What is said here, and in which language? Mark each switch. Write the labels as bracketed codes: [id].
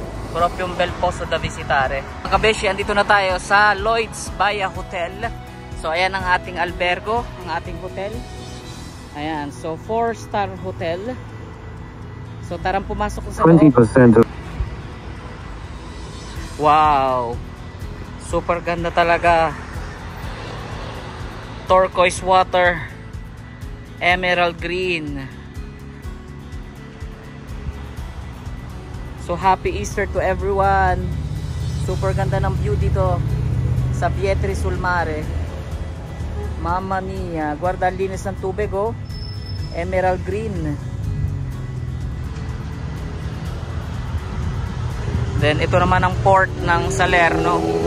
[it] Proprio un bel posto da visitare. [tl] Mga kabeshi, andito na tayo sa Lloyds Baia Hotel. So ayan ang ating albergo, ang ating hotel. Ayan, so 4-star hotel. So tarang pumasok ko sa 20%. Wow. Super ganda talaga. [en] Turquoise water. Emerald green. So happy Easter to everyone. [tl] Super ganda ng view dito sa Vietri sul Mare. [it] Mamma mia, guarda [tl] ang linis ng tubig, oh. [en] Emerald green. [tl] Then ito naman ang port ng Salerno.